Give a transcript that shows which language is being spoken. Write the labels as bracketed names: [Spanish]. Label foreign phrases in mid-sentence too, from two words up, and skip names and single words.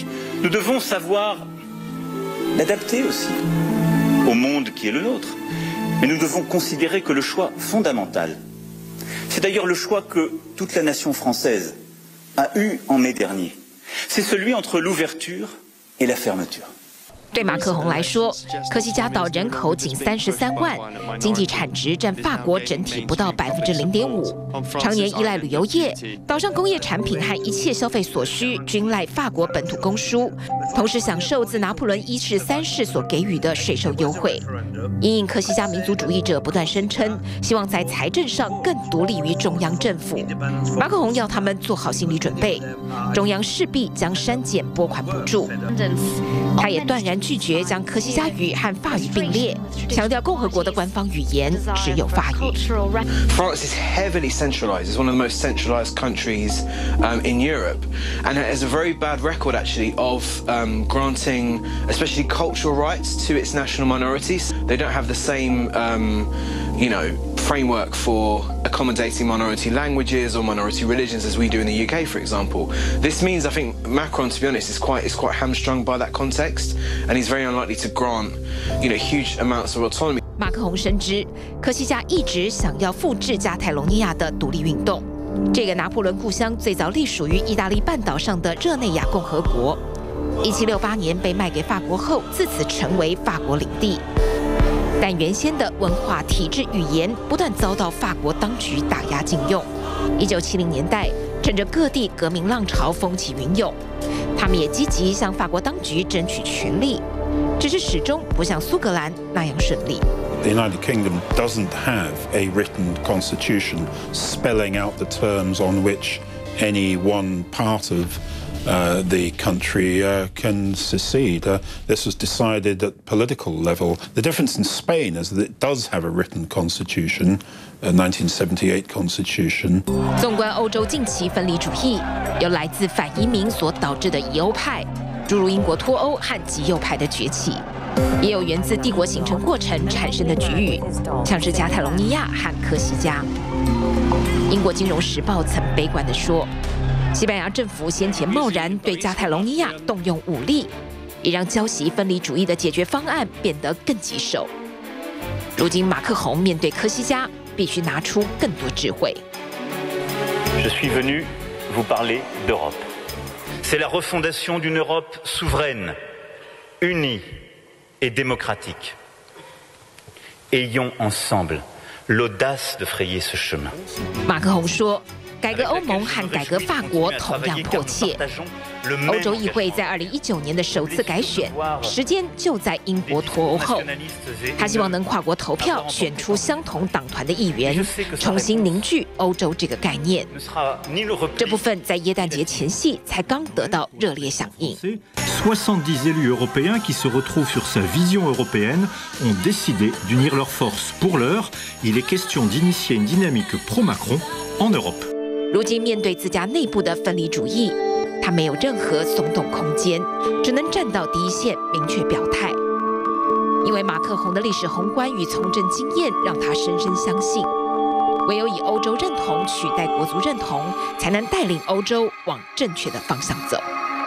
[French] Nous devons savoir l'adapter aussi au monde qui est le nôtre. Mais nous devons considérer que le choix fondamental, c'est d'ailleurs le choix que toute la nation française a eu en mai dernier, c'est celui entre l'ouverture et la fermeture. [Chinese] 对马克宏来说，科西嘉岛人口仅33万，经济产值占法国整体不到0.5%，常年依赖旅游业，岛上工业产品和一切消费所需均赖法国本土供输，同时享受自拿破仑1世、3世所给予的税收优惠。因应科西嘉民族主义者不断声称，希望在财政上更独立于中央政府，马克宏要他们做好心理准备，中央势必将删减拨款补助。他也断然拒绝将科西嘉语和法语并列，强调共和国的官方语言只有法语。 [English] France is heavily centralised. It's one of the most centralised countries in Europe, and it has a very bad record actually of granting, especially cultural rights to its national minorities. They don't have the same, framework for accommodating minority languages or minority religions as we do in the UK, for example. This means, I think, Macron, to be honest, is quite hamstrung by that context, and he's very unlikely to grant, huge amounts of autonomy. [Chinese] 马克宏深知，科西嘉一直想要复制加泰罗尼亚的独立运动。这个拿破仑故乡最早隶属于意大利半岛上的热内亚共和国，1768年被卖给法国后，自此成为法国领地。但原先的文化、体制、语言不断遭到法国当局打压禁用。1970年代，趁着各地革命浪潮风起云涌，他们也积极向法国当局争取权利。只是始终不像苏格兰那样顺利。 [English] The United Kingdom doesn't have a written constitution spelling out the terms on which any one part of the country can secede. This was decided at political level. The difference in Spain is that it does have a written constitution, a 1978 constitution. [Chinese] 纵观欧洲近期分离主义，由来自反移民所导致的疑欧派，诸如英国脱欧和极右派的崛起，也有源自帝国形成过程产生的局域，像是加泰隆尼亚和科西嘉。英国《金融时报》曾悲观地说，西班牙政府先前贸然对加泰隆尼亚动用武力，也让浇熄分离主义的解决方案变得更棘手。如今马克宏面对科西嘉，必须拿出更多智慧。 [French] Je suis venu vous parler d'Europe. C'est la refondation d'une Europe souveraine, unie et démocratique. Ayons ensemble l'audace de frayer ce chemin. [Chinese] 马克宏说，改革欧盟和改革法国同样迫切。欧洲议会在2019年的首次改选，时间就在英国脱欧后。他希望能跨国投票选出相同党团的议员，重新凝聚欧洲这个概念。这部分在耶诞节前夕才刚得到热烈响应。 [French] 70 élus européens qui se retrouvent sur sa vision européenne ont décidé d'unir leurs forces. Pour l'heure, il est question d'initier une dynamique pro-Macron en Europe. [Chinese] 如今面对自家内部的分离主义，他没有任何松动空间，只能站到第一线，明确表态。因为马克宏的历史宏观与从政经验，让他深深相信，唯有以欧洲认同取代国族认同，才能带领欧洲往正确的方向走。